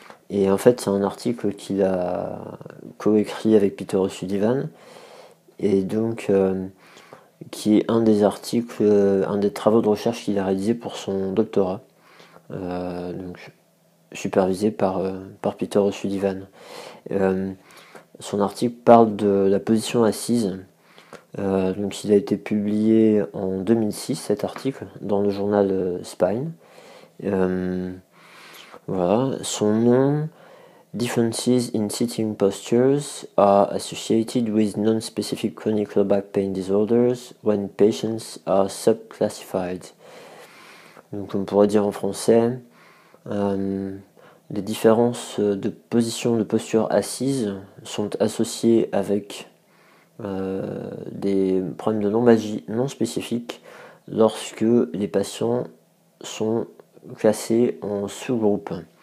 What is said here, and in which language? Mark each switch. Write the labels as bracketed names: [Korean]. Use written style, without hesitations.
[French] Et en fait, c'est un article qu'il a coécrit avec Peter O'Sullivan, et donc qui est un des articles, un des travaux de recherche qu'il a réalisé pour son doctorat, donc supervisé par Peter O'Sullivan. Son article parle de la position assise. Donc il a été publié en 2006, cet article, dans le journal Spine. Voilà. Son nom: [English] Differences in sitting postures are associated with non-specific chronic low back pain disorders when patients are subclassified. [French] Donc on pourrait dire en français, les différences de position, de posture assise sont associées avec des problèmes de lombalgie non spécifiques lorsque les patients sont classés en sous-groupes.